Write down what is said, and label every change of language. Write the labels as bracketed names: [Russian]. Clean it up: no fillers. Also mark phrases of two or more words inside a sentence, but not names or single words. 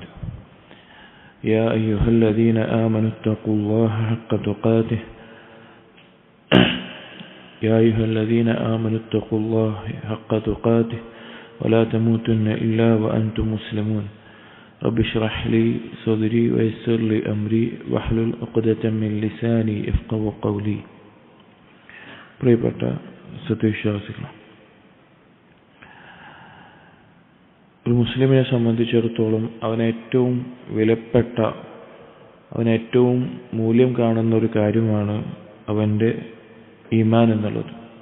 [Arabic] يا أيها الذين آمنوا اتقوا الله حق تقاته يا أيها الذين آمنوا اتقوا الله حق تقاته ولا تموتن إلا وأنتم مسلمون. رب اشرح لي صدري ويسر لي أمري واحلل عقدة من لساني يفقهوا قولي. [Malayalam] പ്രിയപ്പെട്ട സത്യവിശ്വാസികളെ, ഒരു മുസ്ലിമിനെ സംബന്ധിച്ചിടത്തോളം അവനേറ്റവും വിലപ്പെട്ട, അവനേറ്റവും മൂല്യം കാണുന്ന ഒരു കാര്യമാണ് അവൻ്റെ ഈമാൻ എന്നുള്ളത്.